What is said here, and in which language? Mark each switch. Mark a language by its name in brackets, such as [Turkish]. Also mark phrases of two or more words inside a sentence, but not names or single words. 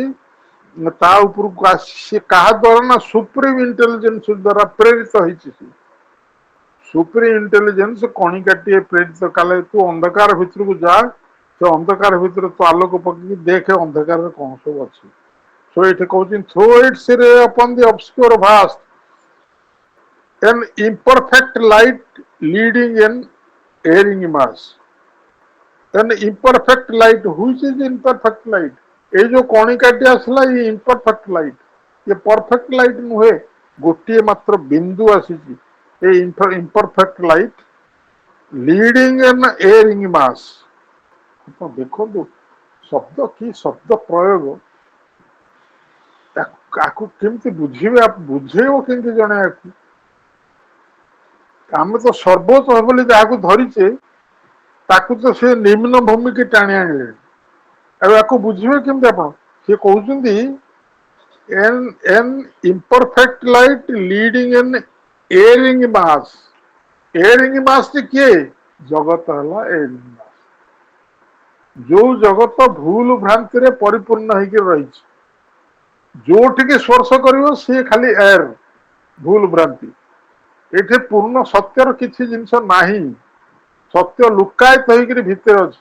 [Odia] ତା ଉପରକୁ ଆସି ସେ କାହା ଦ୍ୱାରା ନା [English] supreme intelligence [Odia] ଦ୍ୱାରା ପ୍ରେରିତ ହେଇଛି। [English] supreme intelligence [Odia] କଣିକାଟିଏ ପ୍ରେରିତ କଲେ, ତୁ ଅନ୍ଧକାର ଭିତରକୁ ଯା, ସେ ଅନ୍ଧକାର ଭିତରେ ତୁ ଆଲୋକ ପକେଇକି ଦେଖେ ଅନ୍ଧକାରରେ କଣ ସବୁ ଅଛି। [English] So [Odia] ଏଠି କହୁଛି [English] throw its ray upon the obscure vast, an imperfect light leading an erring mass. An imperfect light, which is imperfect light? [Odia] এই ଯୋଉ କଣିକାଟି ଆସିଲା, ଏ [English] imperfect light, [Odia] ये [English] perfect light [Odia] ନୁହେଁ, ଗୋଟିଏ ମାତ୍ର ବିନ୍ଦୁ ଆସିଛି। [English] ଏ imperfect light leading an erring mass। [Odia] ଆପଣ ଦେଖନ୍ତୁ ଶବ୍ଦ କି ଶବ୍ଦ ପ୍ରୟୋଗ, ଆକୁ କେମିତି ବୁଝିବେ, ବୁଝେଇବ କେମିତି ଜଣେ ଆକୁ? ଆମେ ତ ସର୍ବୋଚ୍ଚ ବୋଲି ଯାହାକୁ ଧରିଛେ, ତାକୁ ତ ସେ ନିମ୍ନ ଭୂମିକି ଟାଣି ଆଣିଲେ। ଆଉ ଆକୁ ବୁଝିବେ କେମିତି ଆପଣ? ସେ କହୁଛନ୍ତି [English] an imperfect light leading an erring mass। erring mass [Odia] କିଏ? ଜଗତ ହେଲା [English] erring mass। [Odia] ଯୋଉ ଜଗତ ଭୁଲ ଭ୍ରାନ୍ତିରେ ପରିପୂର୍ଣ୍ଣ ହେଇକି ରହିଛି, ଯୋଉଠିକି ସ୍ପର୍ଶ କରିବ ସିଏ ଖାଲି ଏର, ଭୁଲ ଭ୍ରାନ୍ତି। ଏଠି ପୂର୍ଣ୍ଣ ସତ୍ୟର କିଛି ଜିନିଷ ନାହିଁ। ସତ୍ୟ ଲୁକାୟିତ ହେଇକିରି ଭିତରେ ଅଛି।